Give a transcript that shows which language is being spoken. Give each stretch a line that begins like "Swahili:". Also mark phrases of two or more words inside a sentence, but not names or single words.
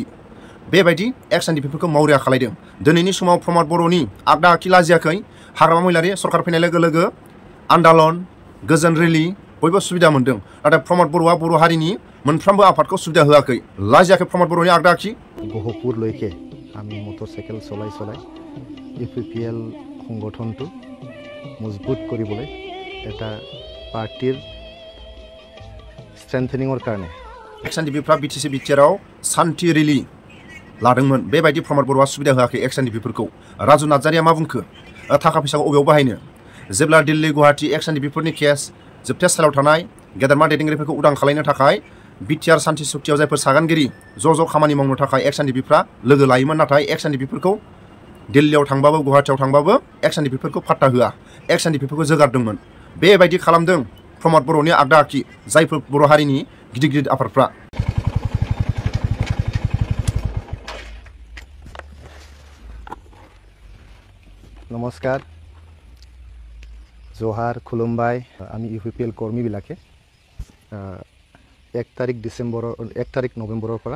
Bodo: बेबायदि XNDP-फोरखौ मावरिया खालायदों। दिनैनि समाव प्रमद बर'नि आगदा आखि लाजियाखै। हाग्रामा महिलारि सरकार फैनाय लोगो लोगो आन्दालन गोजोन रेलि बयबो सुबिदा मोन्दों। नाथाय प्रमद बर'आ बर' हारिनि मोनफ्रोमबो आफादखौ सुबिदा होआखै। लाजियाखै प्रमद बर'नि आगदा आखि।
Assamese: गहपुरলৈके আমি মটৰচাইকেল চলাই UPPL সংগঠনটো মজবুত কৰিবলৈ এটা পাৰ্টিৰ ষ্ট্ৰেংথেনিঙৰ কাৰণে
Bodo: XNDP-फ्रा BTC बिटिआरआव सान्थि रेलि लादोंमोन। बेबायदि प्रमद बर'आ सुबिदा होआखै XNDP-फोरखौ। राजु नार्जारिया मा बुंखो? थाखा फैसाखौ अबेयाव बाहायनो? जेब्ला दिल्ली गुवाहाटी XNDP-फोरनि केस जोबथा सालाव थानाय गेदेरमा दैदेनगिरिफोरखौ उदां खालामनो थाखाय बिटिआर सान्थि सुक्तियाव जायफोर सागानगिरि ज' खामानि मावनो थाखाय XNDP-फ्रा लोगो लायोमोन। नाथाय XNDP-फोरखौ दिल्लीयाव थांबाबो गुवाहाटीयाव थांबाबो XNDP-फोरखौ फात्ता होआ। XNDP-फोरखौ जोगारदोंमोन। बेबायदि खालामदों प्रमद बर'नि आगदा आखि जायफोर बर' हारिनि गिदिर आफादफ्रा।
Assamese: নমস্কাৰ জোহাৰ খুলুমবাই আমি UPPL কৰ্মীবিলাকে 1 তাৰিখ নৱেম্বৰৰ পৰা